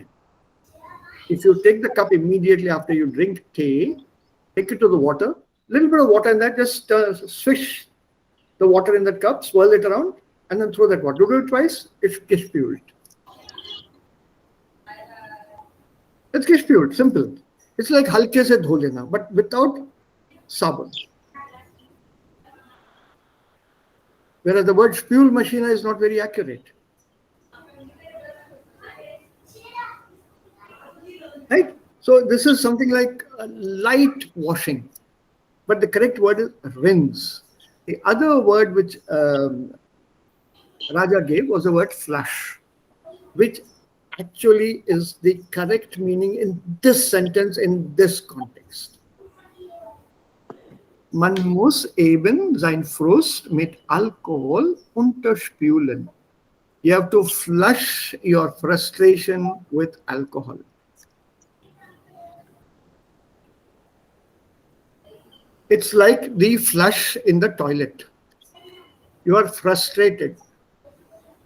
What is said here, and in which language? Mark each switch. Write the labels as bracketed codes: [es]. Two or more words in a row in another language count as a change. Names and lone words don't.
[en] If you take the cup immediately after you drink tea, take it to the water, little bit of water in that, just swish the water in that cup, swirl it around, and then throw that water. Do it twice, it gets pure. It gets pure, simple. It's like [hi] हल्के से धो लेना, [en] but without sabun. Whereas the word [de] spül machina [en] is not very accurate. Right? So this is something like light washing. But the correct word is rinse. The other word which Raja gave was the word flush, which actually is the correct meaning in this sentence, in this context. [de] Man muss eben sein Frust mit Alkohol unterspülen. [en] You have to flush your frustration with alcohol. It's like the flush in the toilet. You are frustrated.